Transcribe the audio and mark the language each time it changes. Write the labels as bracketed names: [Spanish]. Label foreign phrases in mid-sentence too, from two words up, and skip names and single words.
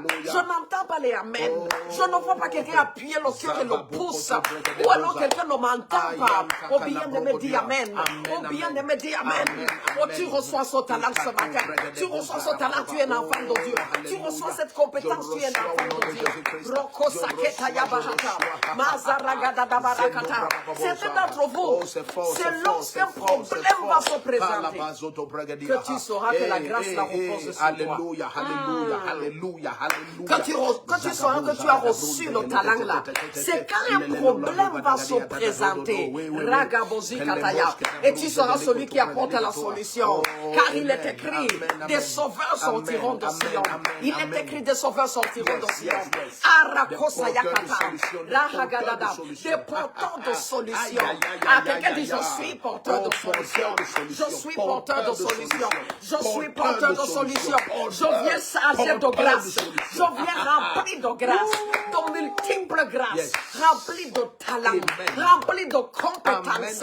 [French] Je n'entends pas les amen. Je ne vois pas quelqu'un appuyer le cœur et le pouce. Ou alors quelqu'un ne m'entend pas. Oh bien-aimé, dis amen. Oh bien-aimé, dis amen. Oh, tu reçois ce talent ce matin. Tu reçois ce talent, tu es un enfant de Dieu. Tu reçois cette compétence, tu es un enfant de Dieu. Roko saketa yabaraka. Certains d'entre vous, c'est lorsqu'un problème va se présenter que tu sauras que la grâce la repose sur toi. Alléluia, alléluia, alléluia, alléluia. Que tu sauras que tu as reçu le talent là. C'est quand un problème va se présenter. Ragabozi kataya. Et tu seras celui qui apporte la solution. Car il est écrit, des sauveurs sortiront de Sion. Il est écrit, des sauveurs sortiront de Sion. Arakosa yakata. Rahagadada, des porteurs de solutions. À quelqu'un dit, je suis porteur de solutions. Je suis porteur de solutions. Je suis porteur de solutions. Je viens charger de grâce. Je viens rempli de grâce, de multiples grâces, rempli de talents, rempli de compétences.